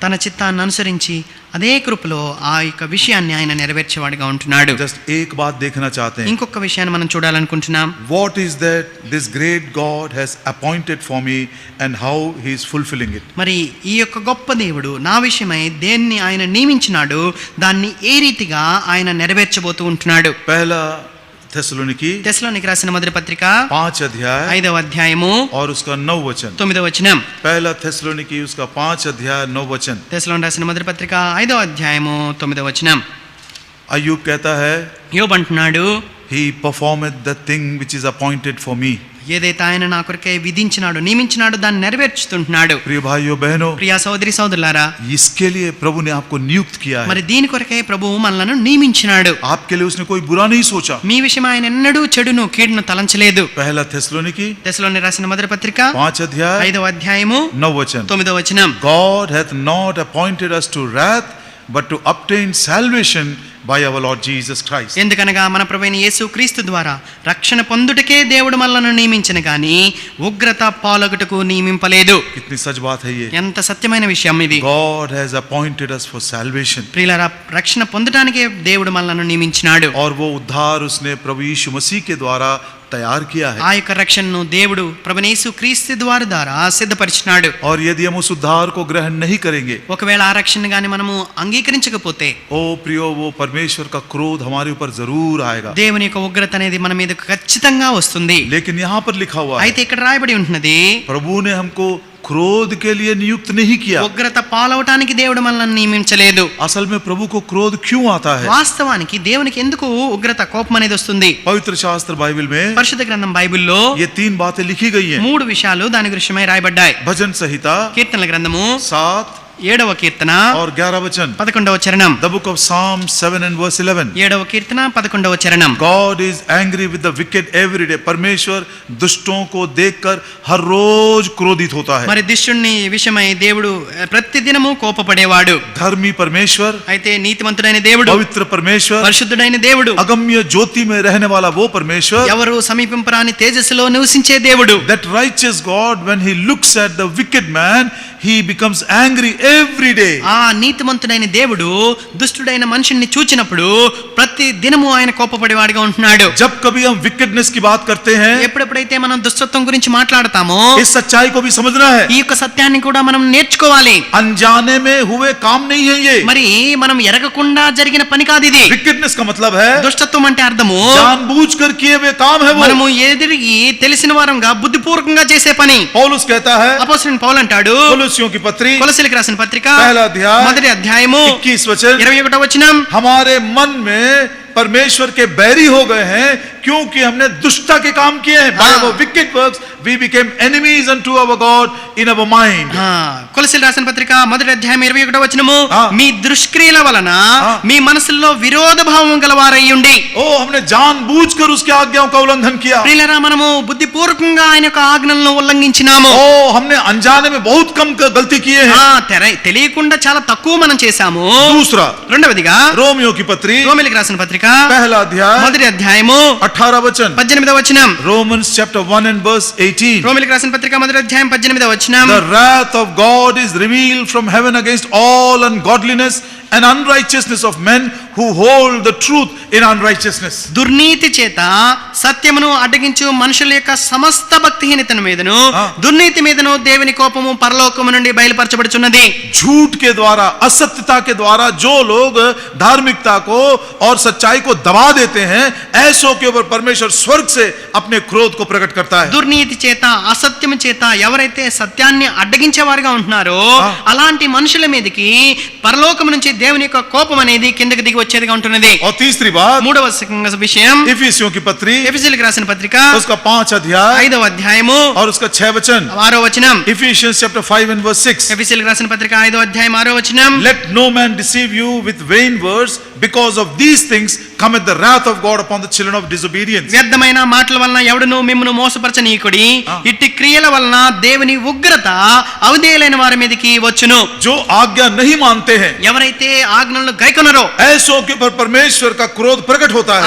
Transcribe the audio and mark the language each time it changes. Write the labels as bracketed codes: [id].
[te] తన చిత్తాన్ని అనుసరించి అదే కృపలో ఆ యొక్క విషయాన్ని ఆయన నెరవేర్చేవాడిగా ఉంటున్నాడు. [hi] जस्ट एक बात देखना चाहते हैं. [te] ఇంకొక విషయాన్ని మనం చూడాలనుకుంటున్నాం. [en] What is that this great God has appointed for me and how he is fulfilling it? [te] మరి ఈ యొక్క గొప్ప దేవుడు నా విషయమై దేన్ని ఆయన నియమించినాడు, దాన్ని ఏ రీతిగా ఆయన నెరవేర్చబోతూ ఉంటున్నాడు. [hi] पहला थेसलोनिकी [te] తెస్సలోనికి రాసిన మొదటి పత్రిక [hi] 5 अध्याय [te] 5వ అధ్యాయము [hi] और उसका 9 वचन. [te] 9వ వచనం. [hi] पहला थेसलोनिकी उसका 5 अध्याय 9 वचन. [te] తెస్సలోనికి రాసిన మొదటి పత్రిక 5వ అధ్యాయము 9వ వచనం. [hi] अय्यूब कहता है, [te] యోబు అంటున్నాడు, [en] he performeth the thing which is appointed for me. [te] ఏదైతే ఆయన నా కొరకై విధించినాడు, నియమించినాడు, దాన్ని నెరవేర్చుతుంటున్నాడు. [hi] प्रिय भाइयों बहनों, [te] ప్రియ సోదరి సోదరులారా, [hi] इसके लिए प्रभु ने आपको नियुक्त किया है. [te] మరి దీని కొరకై ప్రభువు మనలను నియమించినాడు. [hi] आपके लिए उसने कोई बुरा नहीं सोचा. [te] మీ విషయం ఆయన ఎన్నడూ చెడును కీడును తలంచలేదు. [hi] पहला थेसलोनिकी [te] తెస్సలోనికి రాసిన మొదటి పత్రిక [hi] 5 अध्याय [te] 5వ అధ్యాయము [hi] 9 वचन. [te] 9వ వచనం. [en] God hath not appointed us to wrath, but to obtain salvation by our Lord Jesus Christ. [te] ఎందుకనగా మన ప్రభువైన యేసు క్రీస్తు ద్వారా రక్షణ పొందుటకే దేవుడు మనలను నియమించిన గాని ఉగ్రత పాలగుటకు నియమింపలేదు. [hi] कितनी सच बात है ये. [te] ఎంత సత్యమైన విషయం ఇది. [en] God has appointed us for salvation. [te] ప్రియులారా, రక్షణ పొందటానికే దేవుడు మనలను నియమించినాడు. [hi] और वो उद्धार उसने प्रभु यीशु मसीह के द्वारा तैयार किया है. [te] ఆ యొక్క రక్షణను దేవుడు ప్రభువైన యేసు క్రీస్తు ద్వారా సిద్ధపరిచినాడు. [hi] और यदि हम उस उद्धार को ग्रहण नहीं करेंगे, [te] ఒకవేళ ఆ రక్షణ గాని మనము అంగీకరించకపోతే [hi] ओ प्रियो, वो परमेश्वर का क्रोध हमारे ऊपर जरूर आएगा. [te] దేవుని యొక్క ఉగ్రత అనేది మన మీద ఖచ్చితంగా వస్తుంది. [hi] लेकिन यहाँ पर लिखा हुआ है, [te] అయితే ఇక్కడ రాయబడి ఉంటున్నది, [hi] प्रभु ने हमको क्रोध के लिए नियुक्त नहीं किया. [te] ఉగ్రత పాలవటానికి దేవుడు మనల్ని నియమించలేదు. [hi] असल में प्रभु को क्रोध क्यों आता है? [te] వాస్తవానికి దేవునికి ఎందుకు ఉగ్రత, కోపం అనేది వస్తుంది? [hi] पवित्र शास्त्र बाइबल में [te] పరిశుద్ధ గ్రంథం బైబిల్లో [hi] ये 3 बातें लिखी गई हैं. [te] 3 విషయాలు దాని విషయమై రాయబడ్డాయి. [hi] भजन संहिता [te] కీర్తనల గ్రంథము 7 7వ కీర్తన [hi] और 11 वचन. [te] 11వ చరణం. [en] The book of Psalm 7 and verse 11. [te] 7వ కీర్తన 11వ చరణం. [en] God is angry with the wicked every day. [hi] परमेश्वर दुष्टों को देखकर हर रोज क्रोधित होता है. [te] మరి దుష్టుని విషయమై దేవుడు ప్రతి దినము కోపపడేవాడు. [hi] धर्मी परमेश्वर, [te] అయితే నీతిమంతుడైన దేవుడు, [hi] पवित्र परमेश्वर, [te] పరిశుద్ధుడైన దేవుడు, [hi] अगम्य ज्योति में रहने वाला वो परमेश्वर, [te] ఎవరు సమీపింపరాని తేజస్సులో నివసించే దేవుడు. [en] that righteous God, when he looks at the wicked man, he becomes angry every day. [te] ఆ నీతిమంతుడైన దేవుడు దుష్టుడైన మనిషిని చూచినప్పుడు ప్రతి దినము ఆయన కోపపడేవాడిగా ఉంటున్నాడు. [hi] जब कभी हम wickedness की बात करते हैं, [te] ఎప్పుడెప్పుడైతే మనం దుష్టత్వం గురించి మాట్లాడతామో [hi] इस सच्चाई को भी समझना है. [te] ఈ యొక్క సత్యాన్ని కూడా మనం నేర్చుకోవాలి. [hi] अनजाने में हुए काम नहीं है ये. [te] మరి మనం ఎరగకుండా జరిగిన పని కాదు ఇది. [hi] wickedness का मतलब है [te] దుష్టత్వం అంటే అర్థము [hi] जानबूझकर किए हुए काम है वो. [te] మనము ఎదిరిగి తెలిసిన వారంగా బుద్ధిపూర్వకంగా చేసే పని. [hi] पौलुस कहता है, [te] అపోస్తలుడైన పౌలు అంటాడు, [hi] కొలొస్సిयों की पत्री [te] కొలొస్సీయులకు రాసిన పత్రిక [hi] पहला अध्याय [te] మొదటి అధ్యాయము [hi] 21 वचन. [te] 21వ వచనం. [hi] हमारे मन में परमेश्वर के बैरी हो गए हैं क्योंकि हमने दुष्टता के काम किए हैं. [en] By our wicked works we became enemies unto our God in our mind. [te] కొలొస్సీయులకు రాసిన పత్రిక మొదటి అధ్యాయం 21వ వచనము. [hi] हाँ. [te] మీ దుష్క్రియల వలన [hi] हाँ. [te] మీ మనసుల్లో విరోధ భావం గలవారయ్యుండి. [hi] ओ हमने जानबूझकर उसकी आज्ञाओं का उल्लंघन किया. [te] ప్రియులారా, మనము బుద్ధిపూర్వకంగా ఆయన యొక్క ఆజ్ఞలను ఉల్లంఘించినాము. [hi] ओ हमने अनजाने में बहुत कम गलती किए हैं. [te] తెలియకుండా చాలా తక్కువ మనం చేశాము. [hi] दूसरा, [te] రెండవదిగా [hi] रोमियो की पत्री [te] రోమీయులకు రాసిన పత్రిక [hi] पहला अध्याय [te] మొదటి అధ్యాయము [hi] 18 वचन. [te] 18వ వచనం. [en] Romans chapter 1 and verse 18. [te] రోమీయులకు రాసిన పత్రిక మొదటి అధ్యాయం 18వ వచనం. [en] The wrath of God is revealed from heaven against all ungodliness and unrighteousness of men who hold the truth in unrighteousness. [te] దుర్నీతి చేత సత్యమును అడ్డగించు మనుషుల యొక్క సమస్త భక్తిహీనతను మీదను దుర్నీతి మీదను దేవుని కోపము పరలోకము నుండి బయలుపరచబడుచున్నది. [hi] झूठ के द्वारा, असत्यता के द्वारा जो लोग धार्मिकता को और सच्चाई को दबा देते हैं, ऐसों के ऊपर परमेश्वर स्वर्ग से अपने क्रोध को प्रकट करता है. [te] దుర్నీతి చేత అసత్యము చేత ఎవరైతే సత్యాన్ని అడ్డగించేవారుగా ఉంటున్నారో అలాంటి మనుషుల మీదకి పరలోకము నుంచి దేవుని యొక్క కోపం అనేది కిందకి దిగి వచ్చేదిగా ఉంటున్నది. [hi] और तीसरी बात, [te] మూడవ విషయం [hi] इफिसियों की पत्री [te] ఎఫెసీయులకు రాసిన పత్రిక [hi] उसका 5 अध्याय [te] 5వ అధ్యాయము [hi] और उसका 6 वचन. [te] 6వ వచనం. [en] Ephesians chapter 5 and verse 6. [te] ఎఫెసీయులకు రాసిన పత్రిక 5వ అధ్యాయం 6వ వచనం. [en] Let no man deceive you with vain words, because of these things cometh the wrath of God upon the children of disobedience. [te] వ్యర్థమైన మాటల వలన ఎవడును మిమ్మును మోసపరచనీయకుడి, ఇట్టి క్రియల వలన దేవుని ఉగ్రత అవిధేయులైన వారి మీదకి వచ్చును. [hi] जो आज्ञा नहीं मानते हैं, [te] ఎవరైతే ఆజ్ఞలను గైకొనరో [hi] ऐसों के ऊपर परमेश्वर का क्रोध प्रकट होता है.